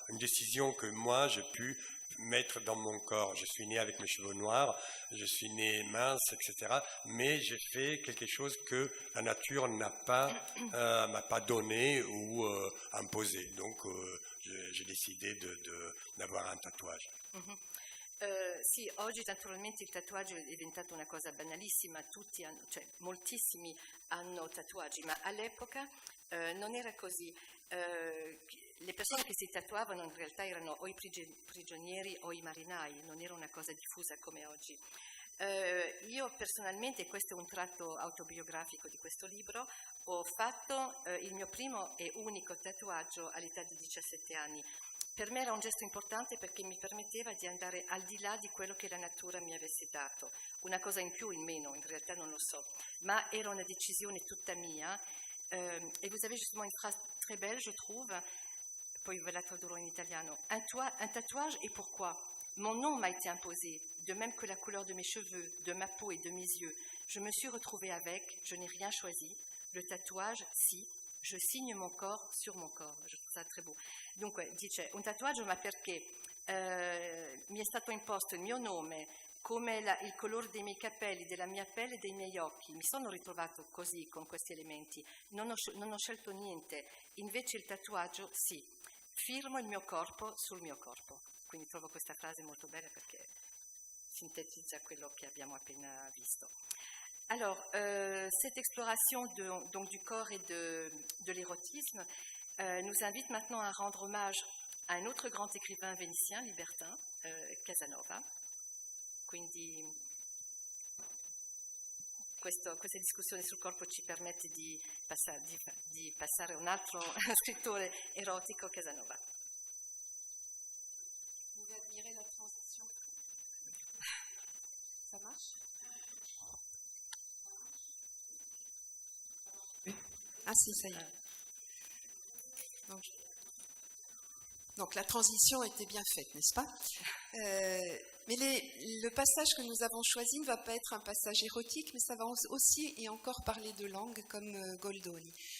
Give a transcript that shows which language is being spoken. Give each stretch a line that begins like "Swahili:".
French: Une décision que moi, j'ai pu mettre dans mon corps. Je suis né avec mes cheveux noirs, je suis né mince, etc. Mais j'ai fait quelque chose que la nature m'a pas donné ou imposé. Donc j'ai décidé d'avoir un tatouage. Mm-hmm.
Italian: Sì, oggi naturalmente il tatuaggio è diventato una cosa banalissima, moltissimi hanno tatuaggi, ma all'epoca non era così. Le persone che si tatuavano in realtà erano o i prigionieri o i marinai, non era una cosa diffusa come oggi. Io personalmente, questo è un tratto autobiografico di questo libro, ho fatto il mio primo e unico tatuaggio all'età di 17 anni. Per me era un gesto importante perché mi permetteva di andare al di là di quello che la natura mi avesse dato, una cosa in più, in meno, in realtà non lo so, ma era una decisione tutta mia.
French: Et vous avez justement une phrase très belle, je trouve,
Italian: poi ve la tradurrò in italiano.
French: Un tatouage, et pourquoi? Mon nom m'a été imposé, de même que la couleur de mes cheveux, de ma peau et de mes yeux. Je me suis retrouvée avec, je n'ai rien choisi. Le tatouage, si, je signe mon corps sur mon corps. Je trouve ça très beau.
Italian: Dunque, dice, un tatuaggio ma perché mi è stato imposto il mio nome, come il colore dei miei capelli, della mia pelle e dei miei occhi. Mi sono ritrovato così, con questi elementi. Non ho scelto niente. Invece il tatuaggio, sì. Firmo il mio corpo sul mio corpo. Quindi trovo questa frase molto bella perché sintetizza quello che abbiamo appena visto.
French: Alors, cette exploration donc du corps et de l'érotisme nous invite maintenant à rendre hommage à un autre grand écrivain vénitien, libertin, Casanova.
Italian: Quindi questa discussione sul corpo ci permette di passare a un altro scrittore erotico, Casanova.
French: Vous pouvez admirer la transition. Ça marche? Ah si, ça y est. Donc la transition était bien faite, n'est-ce pas? Mais le passage que nous avons choisi ne va pas être un passage érotique, mais ça va aussi et encore parler de langue comme Goldoni.